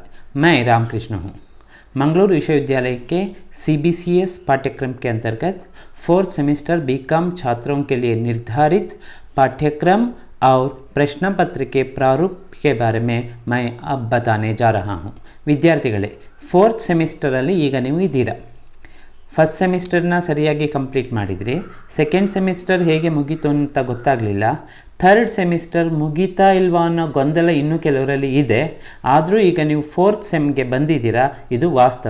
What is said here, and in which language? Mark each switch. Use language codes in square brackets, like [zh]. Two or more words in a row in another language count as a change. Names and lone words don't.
[hi] मैं रामकृष्ण हूँ। मंगलुरु विश्वविद्यालय के CBCS पाठ्यक्रम के अंतर्गत 4th सेमेस्टर बीकॉम छात्रों के लिए निर्धारित पाठ्यक्रम और प्रश्न पत्र के प्रारूप के बारे में मैं अब बताने जा रहा हूँ। [kn] ವಿದ್ಯಾರ್ಥಿಗಳೇ, 4th ಸೆಮಿಸ್ಟರಲ್ಲಿ ಈಗ ನೀವು ಇದ್ದೀರಾ. ಫಸ್ಟ್ ಸೆಮಿಸ್ಟರ್ನ ಸರಿಯಾಗಿ ಕಂಪ್ಲೀಟ್ ಮಾಡಿದ್ರಿ. ಸೆಕೆಂಡ್ ಸೆಮಿಸ್ಟರ್ ಹೇಗೆ ಮುಗೀತು ಅಂತ ಗೊತ್ತಾಗಲಿಲ್ಲ. ಥರ್ಡ್ ಸೆಮಿಸ್ಟರ್ ಮುಗೀತಾ ಇಲ್ವಾ ಅನ್ನೋ ಗೊಂದಲ ಇನ್ನೂ ಕೆಲವರಲ್ಲಿ ಇದೆ. ಆದರೂ ಈಗ ನೀವು 4th ಸೆಮ್ಗೆ ಬಂದಿದ್ದೀರಾ, ಇದು ವಾಸ್ತವ.